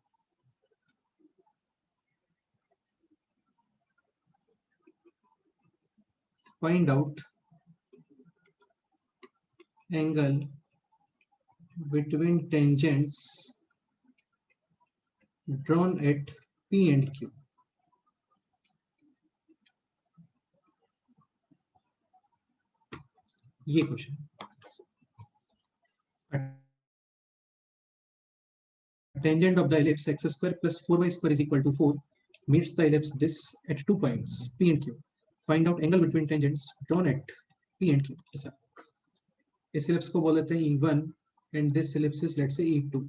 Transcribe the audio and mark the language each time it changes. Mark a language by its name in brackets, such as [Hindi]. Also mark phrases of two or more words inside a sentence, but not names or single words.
[English] Find out angle between tangents drawn at P and Q. [Hindi] ये क्वेश्चन, [English] tangent of the ellipse x square plus 4y square is equal to 4 meets the ellipse this at 2 points P and Q. Find out angle between tangents drawn at P and Q. [Hindi] ऐसा, इस ellipse को बोल देते हैं E1 [English] and this ellipse is let's say E2.